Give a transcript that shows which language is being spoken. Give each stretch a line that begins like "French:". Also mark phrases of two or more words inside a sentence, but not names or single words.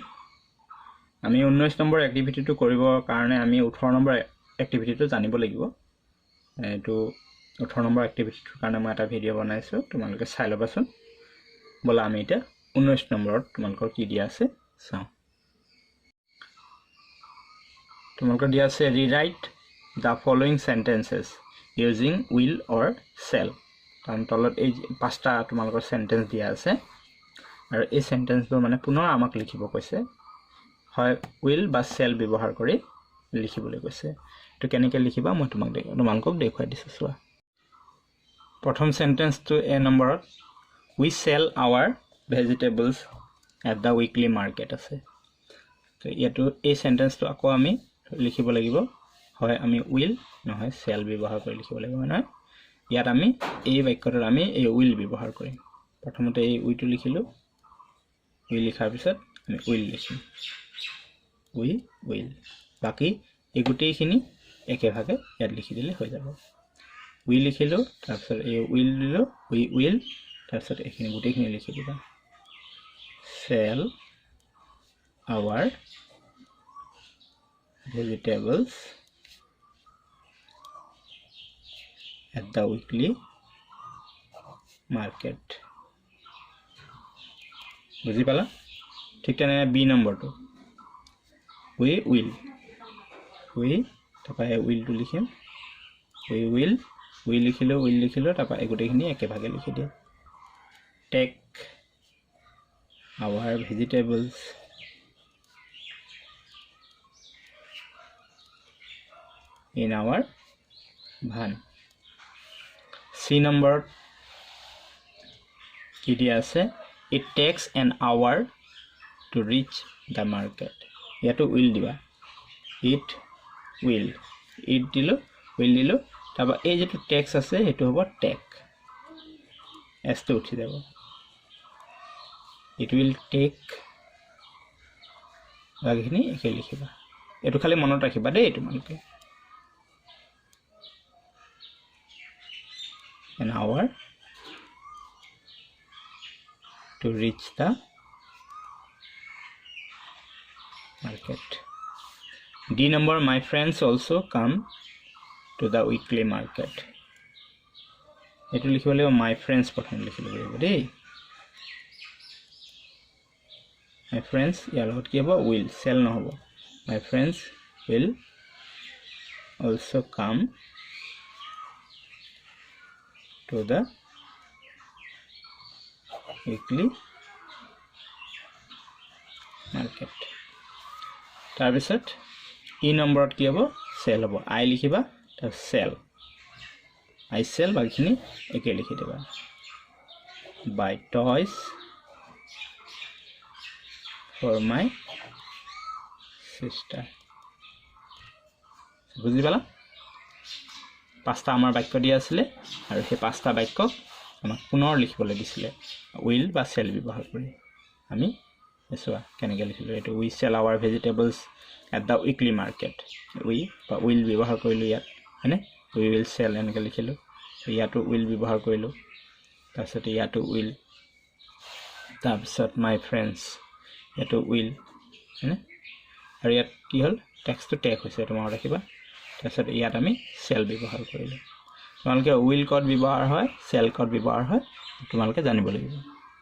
Assamese: আমি 19 নম্বৰ এক্টিভিটিটো কৰিবৰ কাৰণে আমি 18 নম্বৰ এক্টিভিটিটো জানিব লাগিব। এটো 18 নম্বৰ এক্টিভিটিটোৰ কাৰণে মই এটা ভিডিঅ' বনাইছো, তোমালোকে চাই লবাচোন। বলা আমি এটা 19 নম্বৰত তোমালোকৰ কি দিয়া আছে চাও। তোমালোকৰ দিয়া আছে
English: rewrite the following sentences using will or shall।
Assamese: কাৰণ তলত এই পাঁচটা তোমালোকৰ সেন্টেন্স দিয়া আছে আৰু এই সেন্টেন্সবোৰ মানে পুনৰ আমাক লিখিব কৈছে, হয় will বা shall ব্যৱহাৰ কৰি লিখিবলৈ কৈছে। তো কেনেকৈ লিখিবা মই তোমালোকক দেখুৱাই দিছো। চোৱা, প্ৰথম সেন্টেন্সটো এ নম্বৰত
English: we sell our vegetables at the weekly market
Assamese: আছে। তো ইয়াতো এই সেন্টেন্সটো আকৌ আমি লিখিব লাগিব, হয় আমি will নহয় shall ব্যৱহাৰ কৰি লিখিব লাগিব। মানে ইয়াত আমি এই বাক্যটোত আমি এই will ব্যৱহাৰ কৰিম। প্ৰথমতে এই we টো লিখিলো, we লিখাৰ পিছত আমি will লিখিম,
English: we will।
Assamese: বাকি এই গোটেইখিনি একেভাগে ইয়াত লিখি দিলে হৈ যাব। we লিখিলো, তাৰপিছত এই will দিলো,
English: we will,
Assamese: তাৰপিছত এইখিনি গোটেইখিনি লিখি দিবা,
English: sell our vegetables at the weekly market।
Assamese: বুজি পালা? ঠিক তেনে বি নম্বৰটো
English: we will,
Assamese: we তাৰপৰা will টো লিখিম,
English: we will,
Assamese: we লিখিলো, will লিখিলো, তাৰপৰা এই গোটেইখিনি একেভাগে লিখি দিম,
English: take our vegetables in our van।
Assamese: C নম্বৰত কি দিয়া আছে,
English: it takes an hour to reach the market।
Assamese: ইয়াতো will দিবা,
English: it will,
Assamese: it দিলো, will দিলো, তাৰপৰা এই যেটো takes আছে সেইটো হ'ব take, s টো উঠি যাব,
English: it will take,
Assamese: বাকিখিনি একে লিখিবা। এটো খালি মনত ৰাখিবা দেই তোমালোকে,
English: an hour to reach the market। D number, my friends also come to the weekly market।
Assamese: এটো লিখিব লাগিব,
English: my friends
Assamese: প্ৰথম লিখিব লাগিব দেই,
English: my friends
Assamese: ইয়াৰ লগত কি হ'ব, will, shall নহ'ব,
English: my friends will also come to the weekly market।
Assamese: তাৰপিছত ই নম্বৰত কি হ'ব, shall হ'ব, I লিখিবা, তাৰ shall,
English: I shall,
Assamese: বাকিখিনি একে লিখি দিবা,
English: buy toys for my sister।
Assamese: বুজি পালা? পাঁচটা আমাৰ বাক্য দিয়া আছিলে আৰু সেই পাঁচটা বাক্য আমাক পুনৰ লিখিবলৈ দিছিলে will বা shall ব্যৱহাৰ কৰি। আমি চোৱা কেনেকৈ লিখিলো, এইটো
English: we sell our vegetables at the weekly market,
Assamese: we বা will ব্যৱহাৰ কৰিলো ইয়াত, হয়নে?
English: we will sell
Assamese: এনেকৈ লিখিলো, ইয়াতো will ব্যৱহাৰ কৰিলো, তাৰপিছত ইয়াতো will, তাৰপিছত
English: my friends
Assamese: ইয়াতো will, হয়নে? আৰু ইয়াত কি হ'ল, টেক্সটো টেক হৈছে, এইটো মনত ৰাখিবা। তাৰপিছত ইয়াত আমি shall ব্যৱহাৰ কৰিলো। তোমালোকে will ক'ত ব্যৱহাৰ হয়, shall ক'ত ব্যৱহাৰ হয় তোমালোকে জানিব লাগিব।